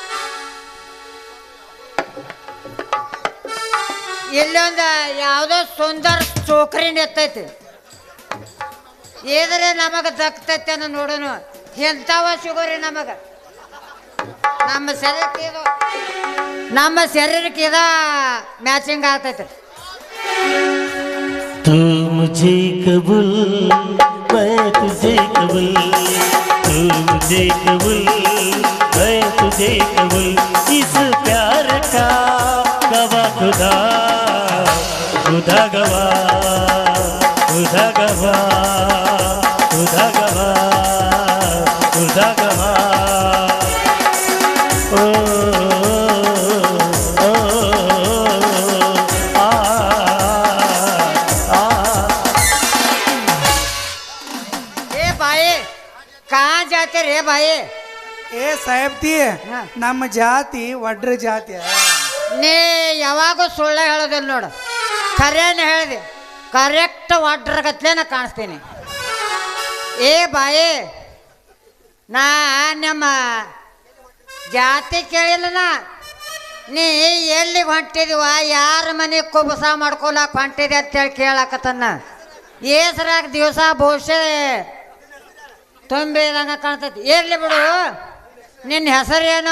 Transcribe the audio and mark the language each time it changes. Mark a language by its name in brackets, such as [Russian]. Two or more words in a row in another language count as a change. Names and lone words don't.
[Kannada] ಇಲ್ಲೊಂದು ಯಾವುದೋ ಸುಂದರ ಚೋಕ್ರಿ ನಿತ್ತೈತಿ ಇದ್ರೆ ನಮಗೆ ದಕ್ತೈತಿ ಅನ್ನೋ ನೋಡೋನು ಎಂಥವ ಸಿಗೋರಿ ನಮಗೆ ನಮ್ಮ ಶರೀರಕ್ಕೆ ಇದ ಮ್ಯಾಚಿಂಗ್ ಆಗ್ತೈತಿ [Hindi] तू मुझे कबूल मैं तुझे कबूल तू मुझे कबूल मैं तुझे कबूल इस प्यार का गवाह खुदा खुदा गवाह खुदा गवाह खुदा गवाह खुदा गवाह ओ कहाँ जाते रे भाई [Kannada] ಏ ಸಾಹೇಬ್ತಿ ನಮ್ಮ ಜಾತಿ ಒಡ್ರ ಜಾತಿ ನೀ ಯಾವಾಗೂ ಸುಳ್ಳ ಹೇಳೋದಿಲ್ಲ ನೋಡು ಖರೇನೆ ಹೇಳಿದೆ ಕರೆಕ್ಟ್ ಒಡ್ರಗತ್ಲೇನ ಕಾಣಿಸ್ತೀನಿ ಏ ಬಾಯಿ ನಾ ನಮ್ಮ ಜಾತಿ ಕೇಳಿಲ್ಲನ ನೀ ಎಲ್ಲಿಗೆ ಹೊಂಟಿದೀವ ಯಾರ ಮನೆಗೆ ಕುಬಸ ಮಾಡ್ಕೊಳಕ್ ಹೊಂಟಿದೆ ಅಂತೇಳಿ ಕೇಳಾಕತ್ತನ್ನ ಏಸರಾಗ ದಿವಸ ಬಹುಶಃ ತುಂಬಿದಂಗ ಕಾಣ್ತೈತಿ ಇರ್ಲಿ ಬಿಡು ನಿನ್ನ ಹೆಸರೇನು